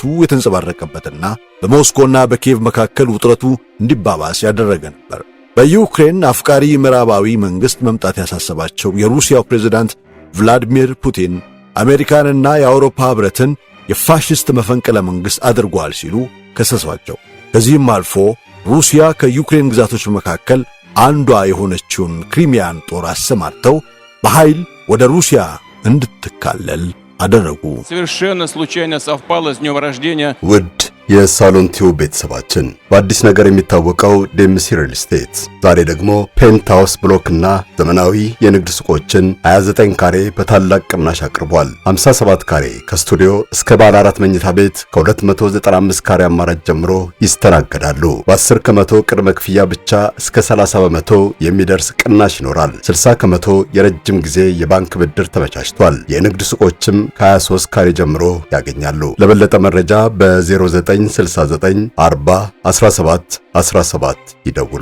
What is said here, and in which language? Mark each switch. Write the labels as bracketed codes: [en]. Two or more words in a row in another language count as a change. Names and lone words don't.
[am] የተንጸባረቀበትና በሞስኮና በኪየቭ መካከል ውጥረቱ እንዲባባስ ያደረገ ነበር። በዩክሬን አፍቃሪ ምዕራባዊ መንግስት መምጣት ያሳሰባቸው የሩሲያው ፕሬዝዳንት ቭላዲሚር ፑቲን አሜሪካንና የአውሮፓ ኅብረትን የፋሽስት መፈንቅለ መንግስት አድርጓል ሲሉ ከሰሷቸው። ከዚህም አልፎ ሩሲያ ከዩክሬን ግዛቶች መካከል አንዷ የሆነችውን ክሪሚያን ጦር አሰማርተው በኃይል ወደ ሩሲያ እንድትካለል አደረጉ። [ru] Совершенно случайно совпало с днем рождения. [am] ውድ የሳሎን ቲዩብ ቤተሰባችን በአዲስ ነገር የሚታወቀው ዴምሲ ሪል ስቴት ዛሬ ደግሞ ፔንታውስ ብሎክና ዘመናዊ የንግድ ሱቆችን 29 ካሬ በታላቅ ቅናሽ አቅርቧል። 57 ካሬ ከስቱዲዮ እስከ ባለ 4 መኝታ ቤት ከ295 ካሬ አማራጭ ጀምሮ ይስተናገዳሉ። በ10 ከመቶ ቅድመ ክፍያ ብቻ እስከ 30 በመቶ የሚደርስ ቅናሽ ይኖራል። 60 ከመቶ የረጅም ጊዜ የባንክ ብድር ተመቻችቷል። የንግድ ሱቆችም ከ23 ካሬ ጀምሮ ያገኛሉ። ለበለጠ መረጃ በ0969 40 17 ይደውሉ።